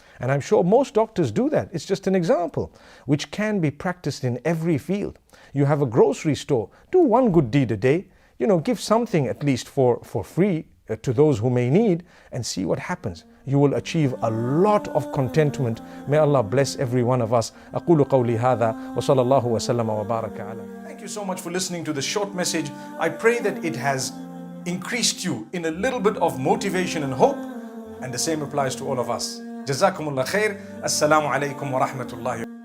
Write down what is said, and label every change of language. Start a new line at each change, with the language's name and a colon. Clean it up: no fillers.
English: And I'm sure most doctors do that. It's just an example which can be practiced in every field. You have a grocery store. Do one good deed a day. Give something at least for free to those who may need, and see what happens. You will achieve a lot of contentment. May Allah bless every one of us.
Arabic: أقول قولي هذا وصلى الله وسلم وبارك على.
English: Thank you so much for listening to this short message. I pray that it has increased you in a little bit of motivation and hope, and the same applies to all of us. Jazakumullah khair. Assalamu alaikum wa rahmatullahi.